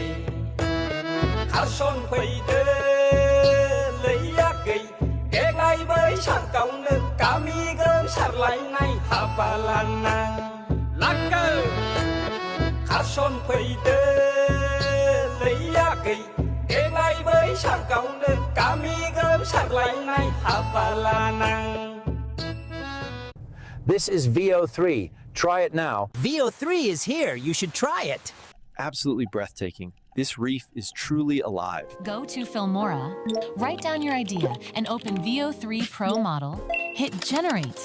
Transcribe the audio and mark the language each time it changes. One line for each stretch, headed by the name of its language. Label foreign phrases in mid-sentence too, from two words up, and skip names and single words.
Bodo: खारसनफैदो लैयागै देग्लाय बैसागावनो गामि गोमसारलायनाय हाबा लानां लांगो खारसनफैदो लैयागै देग्लाय बैसागावनो गामि गोमसारलायनाय हाबा लानां
English: This is VO3. Try it now. VO3 is here. You should try it. Absolutely breathtaking. This reef is truly alive. Go to Filmora, write down your idea, and open VO3 Pro model. Hit Generate.